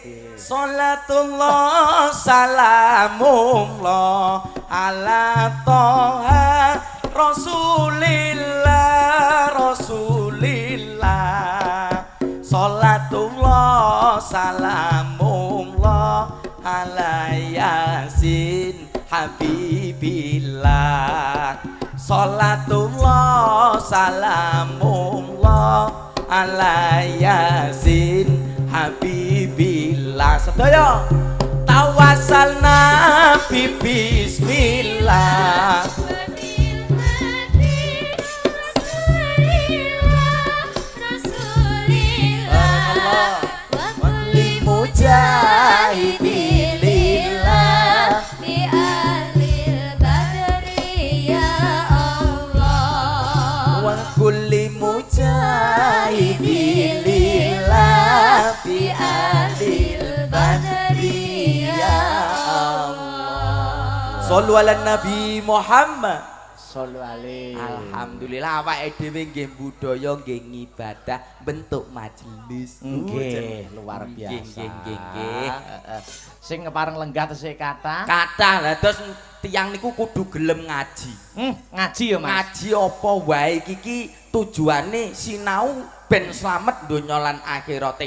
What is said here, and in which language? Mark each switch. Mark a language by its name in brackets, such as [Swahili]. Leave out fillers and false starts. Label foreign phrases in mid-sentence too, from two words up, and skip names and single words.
[Arabic] صلاة الله سلام الله على طه رسول الله صلاة الله سلام الله على يس حبيب الله صلاة الله سلام الله على يس حبيب الله sedaya توسلنا ب بسم الله مجاهد الله بآل البدر يا الله وكل مجاهد الله بآل البدر يا الله. صلوا على نبي محمد. صلوا عليه. [Javanese] Alhamdulillah awake dhewe nggih budaya nggih ngibadah bentuk majelis. Nggih, luar biasa. Nggih. Sing ngepareng lenggah tesih kathah. Kathah lha terus tiyang niku kudu gelem ngaji. Ngaji ya, Mas. Ngaji apa wae iki tujuane sinau ben slamet donya lan akhirate.